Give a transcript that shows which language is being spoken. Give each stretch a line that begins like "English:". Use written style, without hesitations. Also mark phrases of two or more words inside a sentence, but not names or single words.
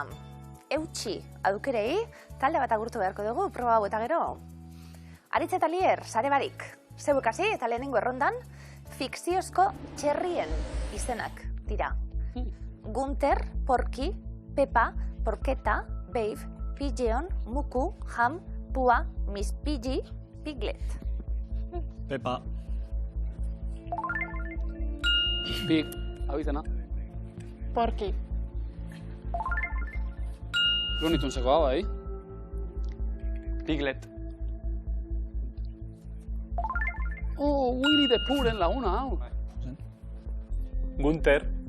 Basque: Eutxi, adukerei, talde bat agurtu beharko dugu, proba hau eta gero. Aritz eta Lier, sare barik. Zeuek hasi eta lehenengo errondan, fikziozko txerrien izenak dira. Gunter, Porki, Pepa, Porketa, Babe, Pigeon, Muku, Ham, Pua, Miss Piggy, Piglet. Pepa. Pig, hau izena. Porki. Lunitun bai. Piglet. Winnie the Poohen laguna, hau. Gunter.